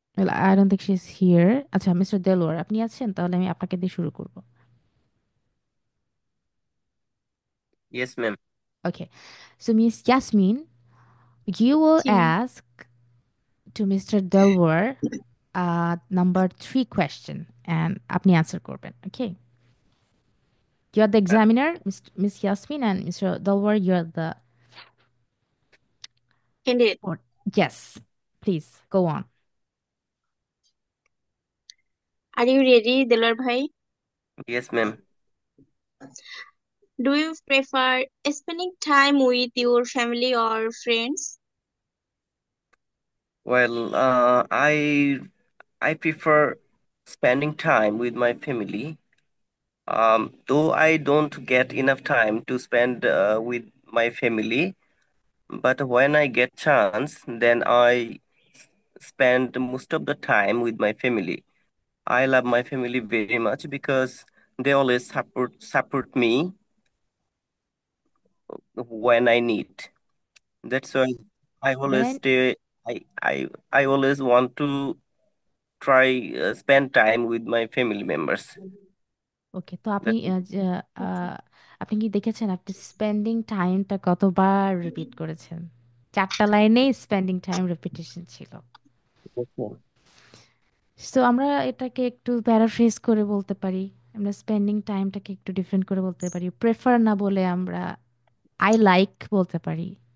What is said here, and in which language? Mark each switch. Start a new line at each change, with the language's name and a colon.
English: I don't think she is here.
Bangla: আচ্ছা, mister Delwar আপনি আছেন? তাহলে আমি আপনাকে দিয়ে শুরু করব।
English: Yes, ma'am. Okay, so miss Yasmin, you will
Bangla: G ma'am.
English: ask to Mr. Delwar number three question and
Bangla: আপনি
English: answer
Bangla: করবেন।
English: Okay, you are the Uh, examiner, Miss Yasmin, and Mr. Delwar, you are the candidate. or yes, please go on. Are you ready Delwar ভাই? yes, ma'am. Do you prefer spending time with your family or friends? Well, I prefer spending time with my family. Though I don't get enough time to spend with my family, but when I get chance, then I spend most of the time with my family. I love my family very much because they always support me when I need. That's why I always When stay. I always want to try spend time with my family members.
Bangla: ওকে, তো আপনি
English: That
Bangla: আহ, আপনি কি দেখেছেন আপনি spending টাইমটা কতবার repeat করেছেন? 4টা লাইনেই স্পেন্ডিং টাইম রেপিটেশন ছিল।
English: okay.
Bangla: সো আমরা এটাকে একটু প্যারাফ্রেজ করে বলতে পারি, আমরা স্পেন্ডিং টাইমটাকে একটু ডিফারেন্ট করে বলতে পারি, প্রেফার না বলে আমরা
English: I like
Bangla: বলতে পারি,